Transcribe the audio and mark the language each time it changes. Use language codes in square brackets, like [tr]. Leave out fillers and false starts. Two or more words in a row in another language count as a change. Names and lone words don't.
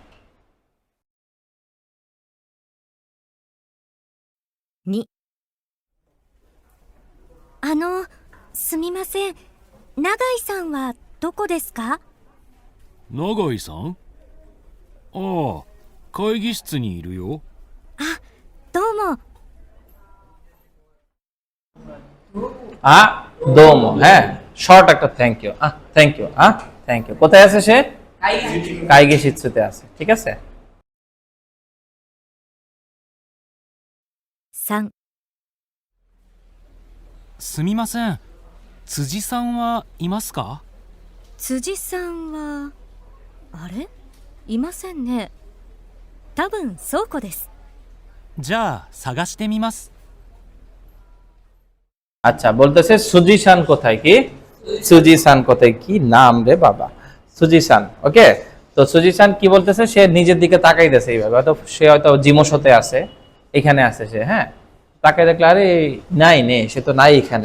[ja] 2、すみません。永井さんはどこですか？永井さん、ああ、会議室にいるよ。どうも。どうも, [bn] হ্যাঁ শর্ট একটা [en] thank you, thank you, thank you. [bn] কোথায় আছে সে, কাইগিশিৎসুতে আছে, ঠিক আছে। [ja] 3、すみません。辻さんはいますか？辻さんはあれ、いませんね。多分倉庫です。じゃあ探してみます。 [bn] আচ্ছা, বলতেছে সুজিসান কোথায়, কি সুজিসান কোথায়, কি নাম রে বাবা, সুজিসান, ওকে। তো সুজিসান কি বলতেছে, সে নিজের দিকে তাকাইতেছে এইভাবে, হয়তো সে হয়তো জিমোশোতে আছে, এখানে আছে সে, হ্যাঁ তাকাই দেখলে আরে নাই নে, সে তো নাই এখানে।